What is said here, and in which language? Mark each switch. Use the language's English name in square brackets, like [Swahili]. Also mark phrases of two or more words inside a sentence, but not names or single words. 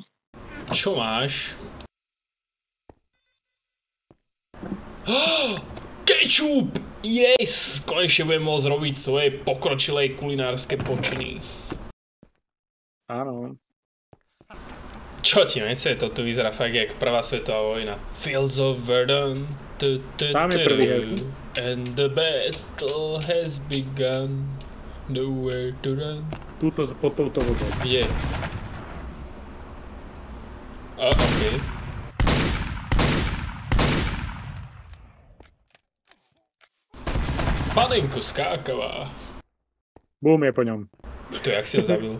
[Slovak] Čo máš? Kečup! [English] Yes! [Slovak] Konečne budem môcť robiť svoje pokročilé kulinárske počiny. Áno. Čo ti nechce? Toto vyzerá fakt jak prvá svetová vojna. [English] Fields of Verdun. [Slovak] Tam je prvý heavy. [English] And the battle has begun. Nowhere to run. [Slovak] Túto pod touto vodou. Kde? Okej. Panenko skákavá. Boom je po ňom. To jak si ho zabil?